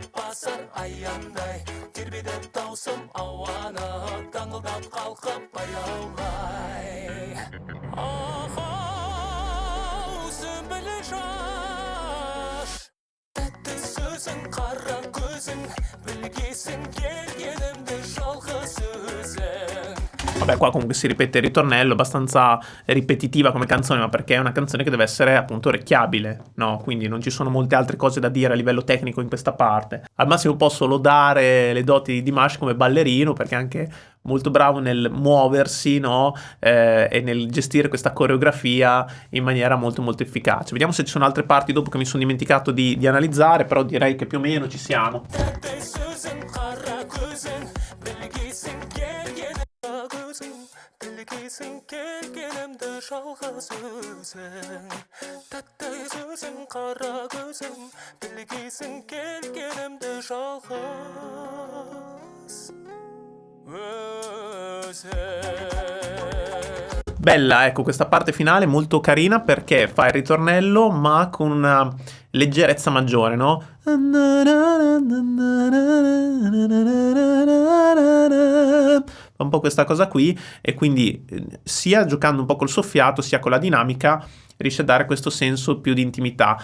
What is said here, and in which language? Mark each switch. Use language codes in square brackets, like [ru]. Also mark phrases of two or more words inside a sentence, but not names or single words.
[kk] басар аяндай Тербедіп таусым ауаны Таңылдап қалқып баяулай Ау, сүмбілі жаш Тәтті сөзің, қара көзің Білгейсің келгенімді жалғыз өзің. [it] Vabbè, qua comunque si ripete il ritornello, abbastanza ripetitiva come canzone, ma perché è una canzone che deve essere appunto orecchiabile, no? Quindi non ci sono molte altre cose da dire a livello tecnico in questa parte. Al massimo posso lodare le doti di Dimash come ballerino, perché è anche molto bravo nel muoversi, no? E nel gestire questa coreografia in maniera molto molto efficace. Vediamo se ci sono altre parti dopo che mi sono dimenticato di analizzare, però direi che più o meno ci siamo. [kk] Білгейсің келгенімді жалғыз өзің Тәтті сөзің, қара көзің Білгейсің келгенімді жалғыз өзің. [it] Bella, ecco, questa parte finale molto carina perché fa il ritornello ma con una leggerezza maggiore, no? Fa un po' questa cosa qui, e quindi sia giocando un po' col soffiato sia con la dinamica riesce a dare questo senso più di intimità.